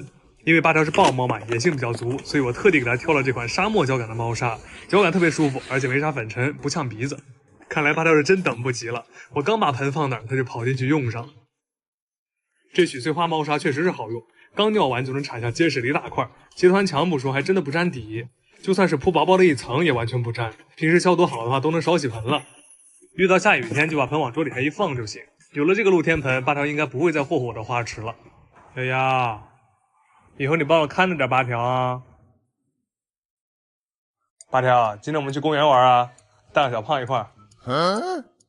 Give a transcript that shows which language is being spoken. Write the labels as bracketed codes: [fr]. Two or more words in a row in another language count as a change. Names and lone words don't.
[zh] 因為8條是豹貓嘛，野性比較足，所以我特地給他挑了這款沙漠膠感的貓砂，腳感特別舒服，而且沒啥粉塵，不嗆鼻子。看來8條是真等不及了，我剛把盆放那兒，他就跑進去用上。這許翠花貓砂確實是好用，剛尿完就能鏟下結實的一大塊，結團牆不說，還真的不沾底，就算是鋪薄薄的一層也完全不沾。平時消毒好的話都能少洗盆了。遇到下雨天就把盆往桌底下一放就行。有了這個露天盆，8條應該不會再霍霍我的花池了。哎呀，以後你幫我看着點8條啊。8條，今天我們去公園玩啊，帶上小胖一塊兒。